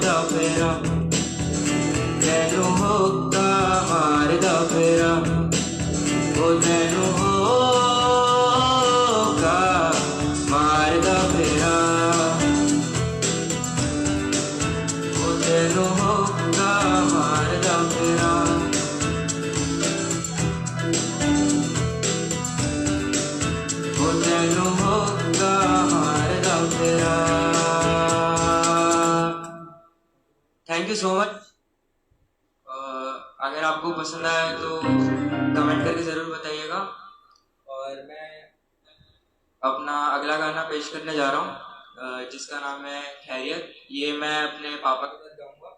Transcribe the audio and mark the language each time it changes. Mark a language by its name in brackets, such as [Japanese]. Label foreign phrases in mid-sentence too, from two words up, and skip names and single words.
[Punjabi] ਫੇਰਾ ਤੈਨੂੰ ਹੋਗਾ ਮਾਰਦਾ ਫੇਰਾ ਓ ਤੈਨੂੰ ਹੋਗਾ ਮਾਰਦਾ ਫੇਰਾ ਓ ਤੈਨੂੰ ਹੋਗਾ ਮਾਰਦਾ ਫੇਰਾ ਓ ਤੈਨੂੰ ਹੋਗਾ ਮਾਰਦਾ ਫੇਰਾ। [English] Thank you so much. [Hindi] अगर आपको पसंद आया तो कमेंट करके ज़रूर बताइएगा। और मैं अपना अगला गाना पेश करने जा रहा हूँ जिसका नाम है खैरियत। ये मैं अपने पापा के साथ गाऊंगा।